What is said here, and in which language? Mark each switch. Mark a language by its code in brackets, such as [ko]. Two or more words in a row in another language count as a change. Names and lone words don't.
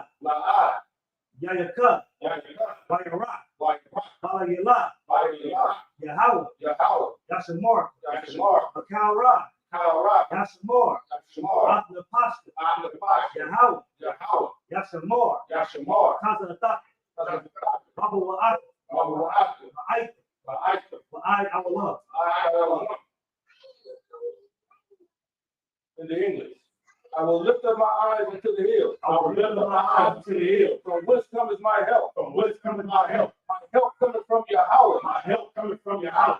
[en] Yayaka, Wayarak, Balayala, Yahweh, Yashamor, Akalra, Yashamor, Atnapasta, Yahweh, Yashamor, Taza'ataka, Baba Wa'at, Wa'ai, I will love. In the English. I will lift up my eyes into the hills. I will lift up my eyes to the hills. From whence cometh my help? From whence cometh my help? My help cometh from Yahweh, My help cometh from Yahweh,